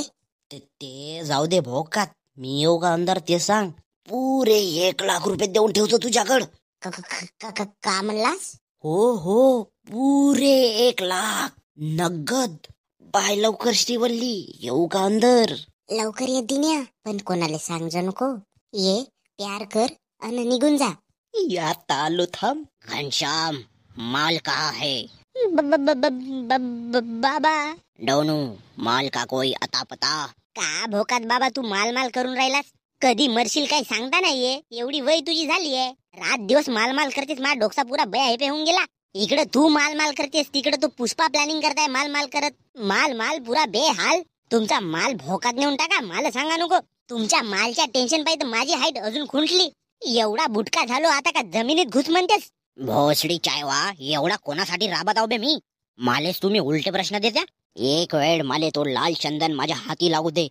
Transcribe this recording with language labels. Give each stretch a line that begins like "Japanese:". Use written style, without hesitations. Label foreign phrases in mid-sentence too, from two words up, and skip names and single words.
Marathi: ते जाऊ दे भोकात, मी येऊ का अंदर ते सांग. पुरे 1,00,000 रुपये देऊन ठेवतो तुझ्याकडं. का म्हणलास? हो, पुरे 1,00,000 नगद. बाय लवकर श्रीवल्ली, येऊ का अंदर? लवकर ये दिन्या, पण कोणाला सांगजो नको. ये,
Hindi: प्यार कर
Marathi: आणि निघून जा. यात आलो थांब. घनश्याम,
Hindi: माल कहा है?
Marathi: बाबा.
Hindi: डोनू, माल का कोई अता पता?
Marathi: का भोकात बाबा तू माल माल करून राहिलास? कधी मरशील काही सांगता नाहीये. एवढी वय तुझी झाली आहे, रात दिवस माल माल करतेस. माझा डोकसा पुरा बया हेपे होऊन गेला. इकडे तू माल माल करतेस, तिकडे तो पुष्पा प्लॅनिंग करताय माल माल करत. माल पुरा बेहाल. तुमचा माल भोकात नेऊन टाका, मला सांगा नको. तुमच्या मालच्या टेन्शन पाहिजे माझी हाईट अजून खुंटली. एवढा बुटका झालो आता का जमिनीत घुस म्हणतेस? भोसडी चायवा, एवढा कोणासाठी राबत आहो बे मी? मालेस तुम्ही उलटे प्रश्न देत्या. एक वेळ माले तो लाल चंदन माझ्या हाती लागू दे.